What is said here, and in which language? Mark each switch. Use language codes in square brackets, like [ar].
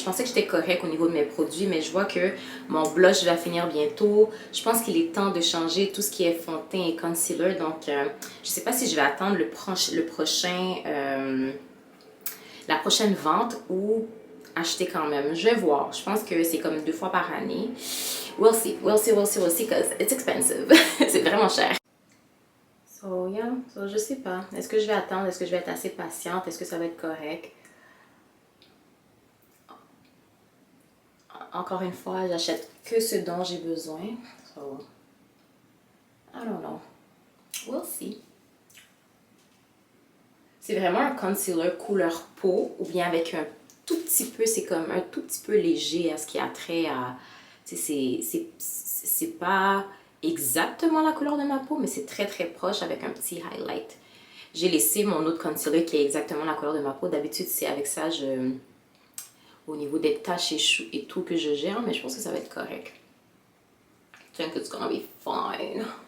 [fr] Je pensais que j'étais correcte au niveau de mes produits, mais je vois que mon blush va finir bientôt. Je pense qu'il est temps de changer tout ce qui est fond de teint et concealer. Donc, je ne sais pas si je vais attendre la prochaine vente ou acheter quand même. Je vais voir. Je pense que c'est comme 2 fois par année. [en] We'll see, because it's expensive. [fr] C'est vraiment cher. So, yeah. So, je sais pas. Est-ce que je vais attendre? Est-ce que je vais être assez patiente? Est-ce que ça va être correct? Encore une fois, j'achète que ce dont j'ai besoin. [en] So, I don't know. We'll see. [fr] C'est vraiment un concealer couleur peau ou bien avec un tout petit peu, c'est comme un tout petit peu léger à ce qui a trait à... C'est pas exactement la couleur de ma peau, mais c'est très proche avec un petit highlight. J'ai laissé mon autre concealer qui est exactement la couleur de ma peau. D'habitude, c'est avec ça, au niveau des taches et tout que je gère, mais je pense que ça va être correct. [en] I think it's gonna be fine.